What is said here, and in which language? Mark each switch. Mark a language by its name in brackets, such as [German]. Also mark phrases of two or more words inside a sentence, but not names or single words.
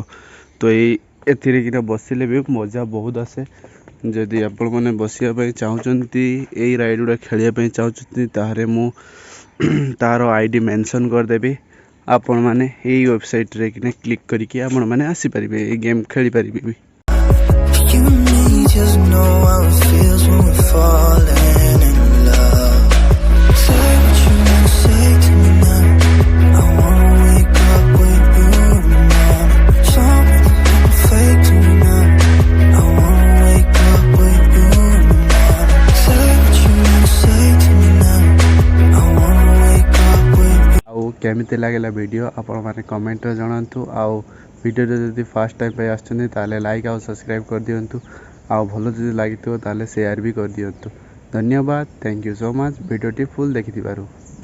[Odia] ତ ଏଥିରେ କିନା ବସିଲେ ଭି ମଜା ବହୁତ ଆସେ। ଯଦି ଆପଣ ମାନେ ବସିଆ ପାଇଁ ଚାହୁଁଛନ୍ତି ଏଇ ରାଇଡ ଉଡ଼ା ଖେଳିଆ ପାଇଁ ଚାହୁଁଛନ୍ତି ତାହାରେ ମୁଁ ତାର [English] ID mention [Odia] କରି ଦେବି। ଆପଣ ମାନେ ଏଇ ୱେବସାଇଟ ରେ କିନା କ୍ଲିକ କରିକେ ଆପଣ ମାନେ ଆସି ପାରିବେ ଏ ଗେମ ଖେଳି ପାରିବେ। [English] You and me just know how it feels when we're falling in love. Say what you wanna say to me now. I wanna wake up with you in the morning. Show me there's nothing fake to me now. I wanna wake up with you in the morning. Say what you wanna say to me now. I wanna wake up with you। [Odia] ଆଉ କେମିତି ଲାଗିଲା ଭିଡିଓ ଆପଣ ମାନେ କମେଣ୍ଟ ରେ ଜଣାନ୍ତୁ। ଆଉ ଭିଡିଓ ଯଦି [English] first time [Odia] ପେ ଆସିଛନ୍ତି ତାହେଲେ ଲାଇକ ଆଉ ସବସ୍କ୍ରାଇବ କରି ଦିଅନ୍ତୁ। ଆଉ ଭଲ ଯଦି ଲାଗିଥିବ ତାହେଲେ ସେୟାର ଭି କରି ଦିଅନ୍ତୁ। ଧନ୍ୟବାଦ। [English] thank you so much [Odia] ଭିଡିଓ ଟି ଫୁଲ ଦେଖି ଦେବାରୁ।